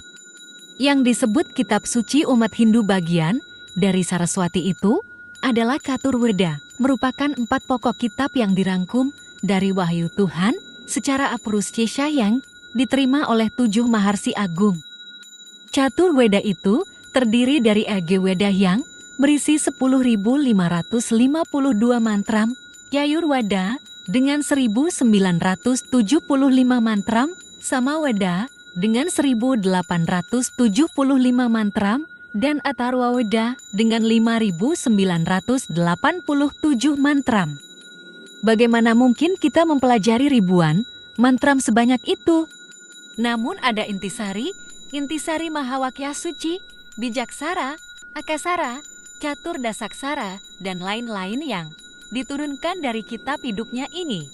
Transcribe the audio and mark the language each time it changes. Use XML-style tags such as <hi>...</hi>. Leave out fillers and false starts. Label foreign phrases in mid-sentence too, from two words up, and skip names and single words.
<id>Yang disebut kitab suci umat Hindu bagian dari Saraswati itu adalah Katurweda, merupakan 4 pokok kitab yang dirangkum dari wahyu Tuhan secara apuruscesha yang diterima oleh 7 Maharsi Agung. Caturweda itu terdiri dari Ageweda yang berisi 10.552 mantram, Yayurweda dengan 1.975 mantram, Samaweda dengan 1.875 mantram, dan Atharwaweda dengan 5.987 mantram. Bagaimana mungkin kita mempelajari ribuan mantram sebanyak itu? Namun ada intisari Mahawakya Suci, Bijaksara, Akasara, Catur Dasaksara, dan lain-lain yang diturunkan dari kitab hidupnya ini.</id>